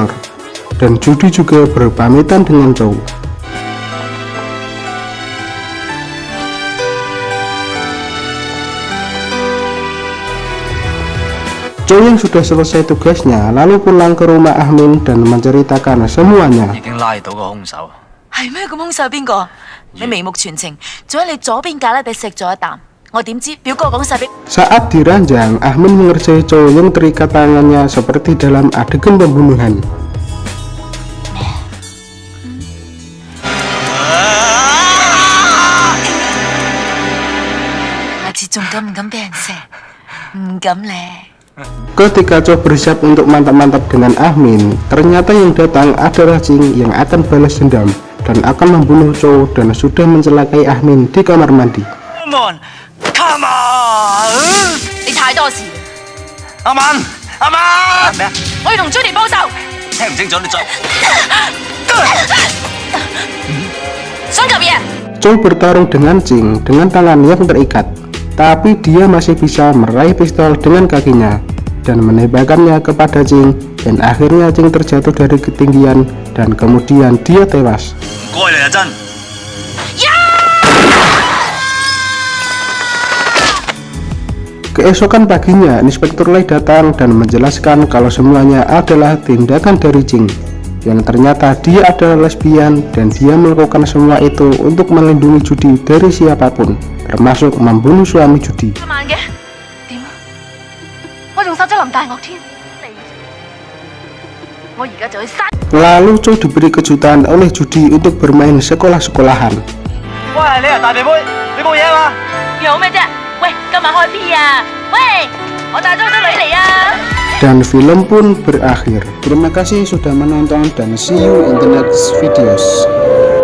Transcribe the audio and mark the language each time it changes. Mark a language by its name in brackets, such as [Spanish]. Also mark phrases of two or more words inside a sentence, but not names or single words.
[Indonesian] Dan Judi juga berpamitan dengan Chow. Chow yang sudah selesai tugasnya lalu pulang ke rumah Ahmin dan menceritakan semuanya. [Cantonese] 已經拉到個兇手。係咩？咁兇手係邊個？你眉目全情，仲喺你左邊架咧地食咗一啖。我點知表哥講晒俾？ [Indonesian] Saat diranjang, Ahmin mengerjai Chow yang terikat tangannya seperti dalam adegan pembunuhan. [Cantonese] 下次仲敢唔敢俾人射？唔敢咧。 [Indonesian] Ketika Chow bersiap untuk mantap-mantap dengan Ahmin, ternyata yang datang adalah Ching yang akan balas dendam dan akan membunuh Chow dan sudah mencelakai Ahmin di kamar mandi. [English] Come on！ [Cantonese] 你太多事，阿文，阿文，咩啊？我要同 Judy 幫手。聽唔清楚你再。想做嘢？ [Indonesian] Chow bertarung dengan Ching dengan tangan yang terikat, tapi dia masih bisa meraih pistol dengan kakinya dan menembakkannya kepada Ching, dan akhirnya Ching terjatuh dari ketinggian dan kemudian dia tewas. [Cantonese] 唔該你啊，真。 [Indonesian] Keesokan paginya, Inspektur Lai datang dan menjelaskan kalau semuanya adalah tindakan dari Ching, yang ternyata dia adalah lesbian dan dia melakukan semua itu untuk melindungi Judi dari siapapun, termasuk membunuh suami Judi. [Cantonese] 今晚嘅點啊？我仲殺咗林大樂添，我而家就去殺。 [Indonesian] Lalu Chow diberi kejutan oleh Judi untuk bermain sekolah-sekolahan. [Cantonese] 喂，你係大肥妹，你冇嘢嘛？有咩啫？喂，今晚開 P 啊！喂，我帶咗好多女嚟啊！ [Indonesian] Dan film pun berakhir. Terima kasih sudah menonton dan [English] see you in the next videos.